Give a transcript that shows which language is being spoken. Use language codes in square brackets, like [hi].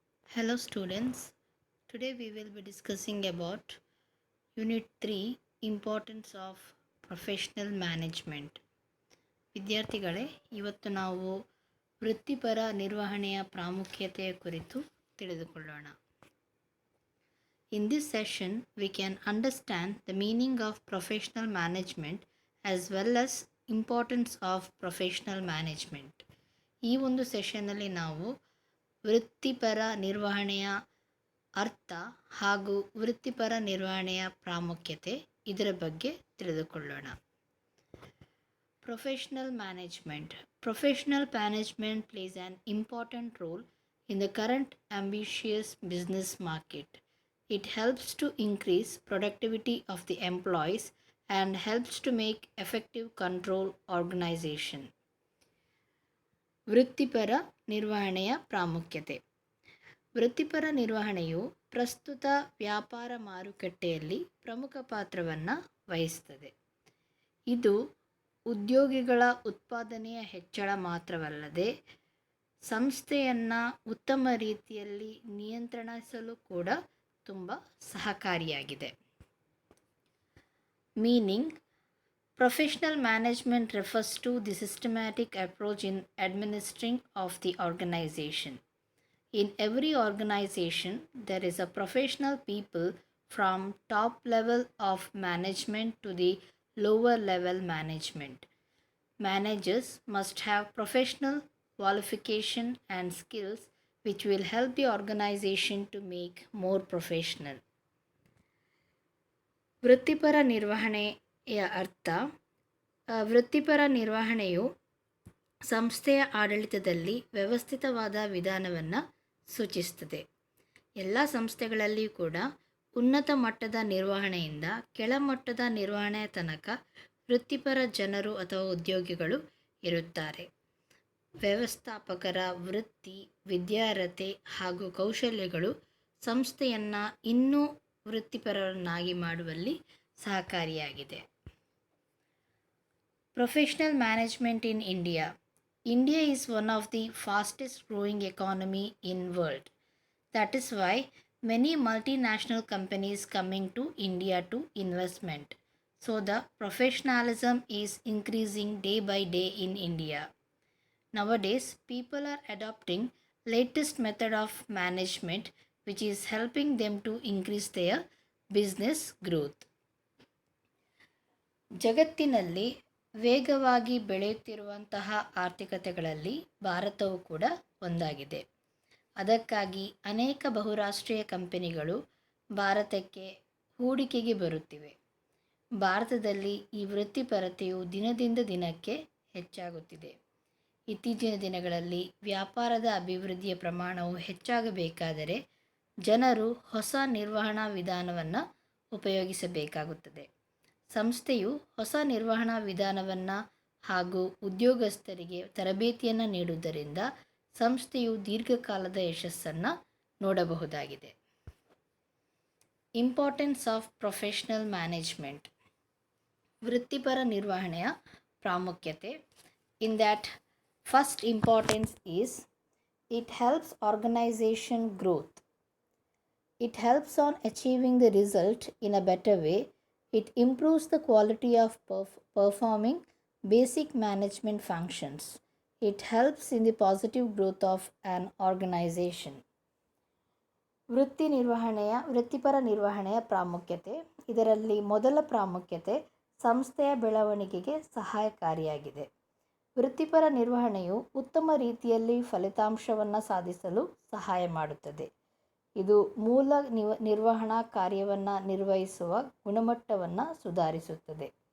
[en] Hello students, today we will be discussing about Unit 3 Importance of Professional Management. [kn] ವಿದ್ಯಾರ್ಥಿಗಳೇ, ಇವತ್ತು ನಾವು ವೃತ್ತಿಪರ ನಿರ್ವಹಣೆಯ ಪ್ರಾಮುಖ್ಯತೆಯ ಕುರಿತು ತಿಳಿದುಕೊಳ್ಳೋಣ. [en] In this session, we can understand the meaning of professional management as well as importance of professional management. [kn] ಈ ಒಂದು ಸೆಷನ್ನಲ್ಲಿ ನಾವು ವೃತ್ತಿಪರ ನಿರ್ವಹಣೆಯ ಅರ್ಥ ಹಾಗೂ ವೃತ್ತಿಪರ ನಿರ್ವಹಣೆಯ ಪ್ರಾಮುಖ್ಯತೆ ಇದರ ಬಗ್ಗೆ ತಿಳಿದುಕೊಳ್ಳೋಣ. [en] Professional management. Professional management plays an important role in the current ambitious business market. It helps to increase productivity of the employees and helps to make effective control organization. [kn] ವೃತ್ತಿಪರ ನಿರ್ವಹಣೆಯ ಪ್ರಾಮುಖ್ಯತೆ. ವೃತ್ತಿಪರ ನಿರ್ವಹಣೆಯು ಪ್ರಸ್ತುತ ವ್ಯಾಪಾರ ಮಾರುಕಟ್ಟೆಯಲ್ಲಿ ಪ್ರಮುಖ ಪಾತ್ರವನ್ನು ವಹಿಸುತ್ತದೆ. ಇದು ಉದ್ಯೋಗಿಗಳ ಉತ್ಪಾದನೆಯ ಹೆಚ್ಚಳ ಮಾತ್ರವಲ್ಲದೆ ಸಂಸ್ಥೆಯನ್ನು ಉತ್ತಮ ರೀತಿಯಲ್ಲಿ ನಿಯಂತ್ರಿಸಲು ಕೂಡ ತುಂಬ ಸಹಕಾರಿಯಾಗಿದೆ. [en] Meaning: Professional management refers to the systematic approach in administering of the organization. In every organization, there is a professional people from top level of management to the lower level management. Managers must have professional qualification and skills which will help the organization to make more professional. [kn] ವೃತ್ತಿಪರ ನಿರ್ವಹಣೆಯ ಅರ್ಥ: ವೃತ್ತಿಪರ ನಿರ್ವಹಣೆಯು ಸಂಸ್ಥೆಯ ಆಡಳಿತದಲ್ಲಿ ವ್ಯವಸ್ಥಿತವಾದ ವಿಧಾನವನ್ನು ಸೂಚಿಸುತ್ತದೆ. ಎಲ್ಲ ಸಂಸ್ಥೆಗಳಲ್ಲಿಯೂ ಕೂಡ ಉನ್ನತ ಮಟ್ಟದ ನಿರ್ವಹಣೆಯಿಂದ ಕೆಳಮಟ್ಟದ ನಿರ್ವಹಣೆಯ ತನಕ ವೃತ್ತಿಪರ ಜನರು ಅಥವಾ ಉದ್ಯೋಗಿಗಳು ಇರುತ್ತಾರೆ. ವ್ಯವಸ್ಥಾಪಕರ ವೃತ್ತಿ, ವಿದ್ಯಾರ್ಹತೆ ಹಾಗೂ ಕೌಶಲ್ಯಗಳು ಸಂಸ್ಥೆಯನ್ನು ಇನ್ನೂ ವೃತ್ತಿಪರರನ್ನಾಗಿ ಮಾಡುವಲ್ಲಿ ಸಹಕಾರಿಯಾಗಿದೆ. [en] Professional management in India. India is one of the fastest growing economy in world. That is why many multinational companies coming to India to investment. So the professionalism is increasing day by day in India. Nowadays, people are adopting latest method of management which is helping them to increase their business growth. [kn] ಜಗತ್ತಿನಲ್ಲಿ ವೇಗವಾಗಿ ಬೆಳೆಯುತ್ತಿರುವಂತಹ ಆರ್ಥಿಕತೆಗಳಲ್ಲಿ ಭಾರತವು ಕೂಡ ಒಂದಾಗಿದೆ. ಅದಕ್ಕಾಗಿ ಅನೇಕ ಬಹುರಾಷ್ಟ್ರೀಯ ಕಂಪನಿಗಳು ಭಾರತಕ್ಕೆ ಹೂಡಿಕೆಗೆ ಬರುತ್ತಿವೆ. ಭಾರತದಲ್ಲಿ ಈ ವೃತ್ತಿಪರತೆಯು ದಿನದಿಂದ ದಿನಕ್ಕೆ ಹೆಚ್ಚಾಗುತ್ತಿದೆ. ಇತ್ತೀಚಿನ ದಿನಗಳಲ್ಲಿ ವ್ಯಾಪಾರದ ಅಭಿವೃದ್ಧಿಯ ಪ್ರಮಾಣವು ಹೆಚ್ಚಾಗಬೇಕಾದರೆ ಜನರು ಹೊಸ ನಿರ್ವಹಣಾ ವಿಧಾನವನ್ನು ಉಪಯೋಗಿಸಬೇಕಾಗುತ್ತದೆ. ಸಂಸ್ಥೆಯು ಹೊಸ ನಿರ್ವಹಣಾ ವಿಧಾನವನ್ನು ಹಾಗೂ ಉದ್ಯೋಗಸ್ಥರಿಗೆ ತರಬೇತಿಯನ್ನು ನೀಡುವುದರಿಂದ ಸಂಸ್ಥೆಯು ದೀರ್ಘಕಾಲದ ಯಶಸ್ಸನ್ನು ನೋಡಬಹುದಾಗಿದೆ. [en] Importance of professional management. [kn] ವೃತ್ತಿಪರ ನಿರ್ವಹಣೆಯ ಪ್ರಾಮುಖ್ಯತೆ. [en] In that first importance is it helps organization growth. It helps on achieving the result in a better way. It improves the quality of performing basic management functions. It helps in the positive growth of an organization. [kn] ವೃತ್ತಿಪರ ನಿರ್ವಹಣೆಯ ಪ್ರಾಮುಖ್ಯತೆ. ಇದರಲ್ಲಿ ಮೊದಲ ಪ್ರಾಮುಖ್ಯತೆ ಸಂಸ್ಥೆಯ ಬೆಳವಣಿಗೆಗೆ ಸಹಾಯಕಾರಿಯಾಗಿದೆ. ವೃತ್ತಿಪರ ನಿರ್ವಹಣೆಯು ಉತ್ತಮ ರೀತಿಯಲ್ಲಿ ಫಲಿತಾಂಶವನ್ನು ಸಾಧಿಸಲು ಸಹಾಯ ಮಾಡುತ್ತದೆ. ಇದು ಮೂಲ ನಿರ್ವಹಣಾ ಕಾರ್ಯವನ್ನು ನಿರ್ವಹಿಸುವ ಗುಣಮಟ್ಟವನ್ನು ಸುಧಾರಿಸುತ್ತದೆ.